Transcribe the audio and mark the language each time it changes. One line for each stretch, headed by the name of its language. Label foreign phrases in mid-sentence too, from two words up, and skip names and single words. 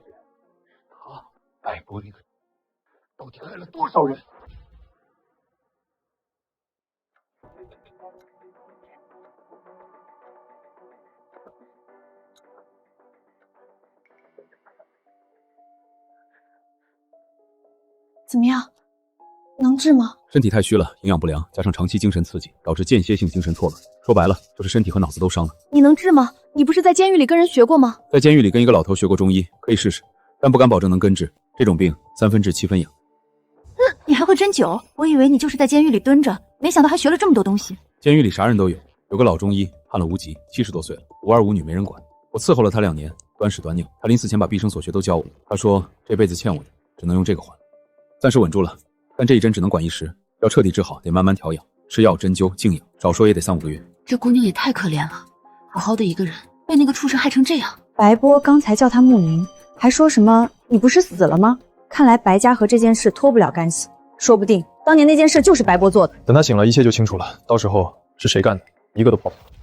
Chinese: 白波那個到底害了多少人？怎麼樣？能治嗎？身體太虛了，營養不良，加上長期精神刺激，導致間歇性精神錯亂。說白了，就是身體和腦子都傷了。你能治嗎？你不是在監獄裡跟人學過嗎？在監獄裡跟一個老頭學過中醫，可以試試，但不敢保證能根治。這種病3分治7分養。你還會針灸？我以為你就是在監獄裡蹲着，沒想到還學了這麼多東西。監獄裡啥人都有，有個老中醫判了無疾，70多歲了，無兒無女沒人管。我伺候了他2年，短屎短尿。他臨死前把畢生所學都教我。他說這輩子欠我的，只能用這個還。暫時穩住了，但這一針只能管1時，要徹底治好，得慢慢調養，吃藥、針灸、靜養，少說也得3、5個月。這姑娘也太可憐了，好好的一個人，被那個畜生害成這樣。白波剛才叫他牧民，還說什麼你不是死了嗎？看來白家和這件事脫不了干係，說不定當年那件事就是白波做的。等他醒了，一切就清楚了，到時候是誰幹的，一個都跑不了。